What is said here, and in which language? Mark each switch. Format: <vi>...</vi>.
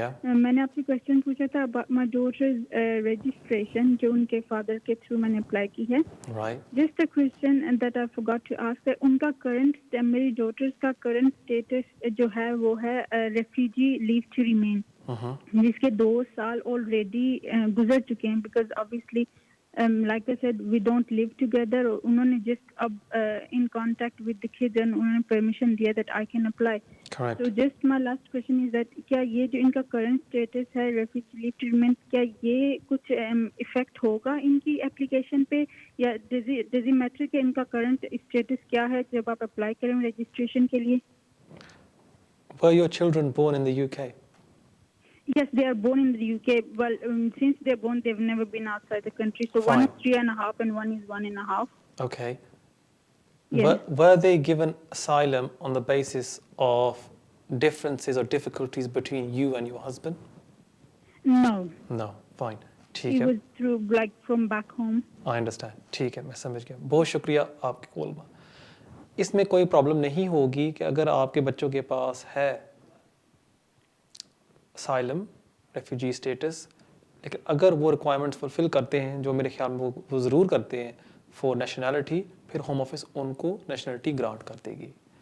<hi>मैंने आपसे क्वेश्चन पूछा था</hi> <en>about my daughter's registration</en> <hi>जो उनके फादर के थ्रू मैंने अप्लाई की है।</hi> <en>just a question that I forgot to ask</en> <hi>है, उनका करंट, मेरी डॉटर्स का करंट स्टेटस जो है वो है रेफ्यूजी लीव टू रिमेन, जिसके 2 साल ऑलरेडी गुजर चुके हैं।</hi> <en>Because obviously like I said, we don't live together. उन्होंने just अब in contact with the kids and</en> <hi>उन्होंने permission दिया</hi> <en>that I can apply. Correct. So just my last question is that</en> <hi>क्या ये जो इनका current status है refugee leave to remain, क्या ये कुछ effect होगा इनकी application पे, या</hi> <en>does it matter</en> <hi>कि इनका current status क्या है जब आप apply करें registration के लिए?</hi> <en>Were your children born in the UK? Yes, they are born in the UK. Well, since they're born, they've never been outside the country. So Fine. one is 3.5 and one is 1.5. Okay. Yes. Were they given asylum on the basis of differences or difficulties between you and your husband? No. No. Fine. It</en> <hi>ठीक है।</hi> <en>was through like from back home. I understand.</en> <hi>ठीक है, मैं समझ गया। बहुत शुक्रिया आपके कॉल में। इसमें कोई प्रॉब्लम नहीं होगी कि अगर आपके बच्चों के पास है असाइलम, रेफ्यूजी स्टेटस, लेकिन अगर वो रिक्वायरमेंट्स फुलफ़िल करते हैं जो मेरे ख्याल में वो ज़रूर करते हैं फॉर नेशनैलिटी, फिर होम ऑफिस उनको नेशनैलिटी ग्रांट कर देगी।</hi>